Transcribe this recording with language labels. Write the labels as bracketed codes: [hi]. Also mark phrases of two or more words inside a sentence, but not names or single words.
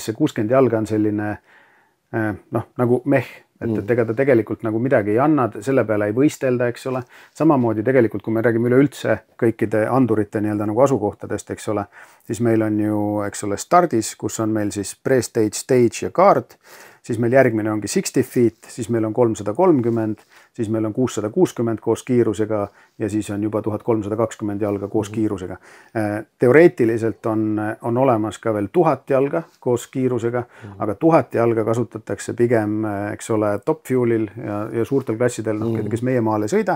[et] See 60 jalga on selline nagu meh. Et ega ta tegelikult nagu midagi ei anna, selle peale ei võistelda, eks ole. Samamoodi tegelikult, kui me räägime üleüldse kõikide andurite nii-öelda nagu asukohtadest, eks ole, siis meil on ju, eks ole, stardis, kus on meil siis [en] pre-stage, stage [et] ja kaart, siis meil järgmine ongi 60 feet, siis meil on 330, siis meil on 660 koos kiirusega ja siis on juba 1320 jalga koos kiirusega. Teoreetiliselt on olemas ka veel 1000 jalga koos kiirusega, aga 1000 jalga kasutatakse pigem, eks ole, [en] top fuelil [et] ja suurtel klassidel, kes meie maal ei sõida.